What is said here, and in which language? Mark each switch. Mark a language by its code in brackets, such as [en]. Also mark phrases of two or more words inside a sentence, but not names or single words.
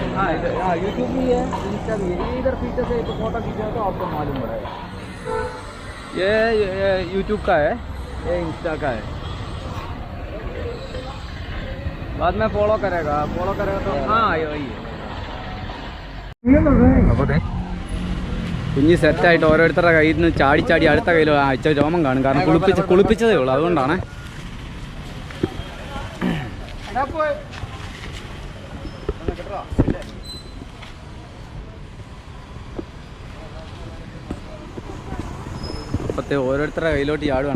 [hi] हाँ, यूट्यूब भी है, इंस्टा भी है. इधर पीछे से तो फोटो खींचा तो आपको मालूम पड़ेगा. ये यूट्यूब का है, ये इंस्टा का है. बाद में फॉलो करेगा तो हाँ वही है. [ml] കുഞ്ഞ് സെറ്റായിട്ട് ഓരോരുത്തരുടെ കയ്യിൽ നിന്ന് ചാടി അടുത്ത കയ്യിൽ അയച്ച രോമം കാണും. കാരണം കുളിപ്പിച്ചതേ ഉള്ളൂ, അതുകൊണ്ടാണ്. അപ്പത്തെ ഓരോരുത്തരുടെ കയ്യിലോട്ട് ചാടുവാണ്.